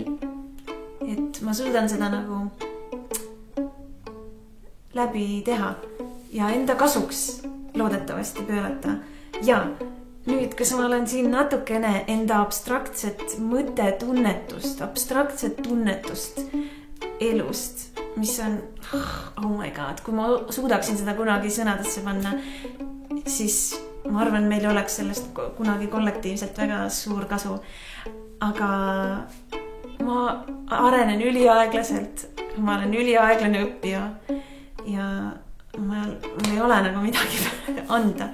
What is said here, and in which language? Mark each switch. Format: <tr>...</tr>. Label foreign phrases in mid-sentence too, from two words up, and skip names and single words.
<et>Et ma suudan seda nagu läbi teha ja enda kasuks loodetavasti pöörata. Ja nüüd, kas ma olen siin natukene enda abstraktset mõttetunnetust, abstraktset tunnetust elust, mis on,</et> <en>oh my god,</en> <et>kui ma suudaksin seda kunagi sõnadesse panna, siis ma arvan, meil oleks sellest kunagi kollektiivselt väga suur kasu. Aga ma arenen üliaeglaselt, ma olen üliaeglane õppija ja mul ei ole nagu midagi anda.</et>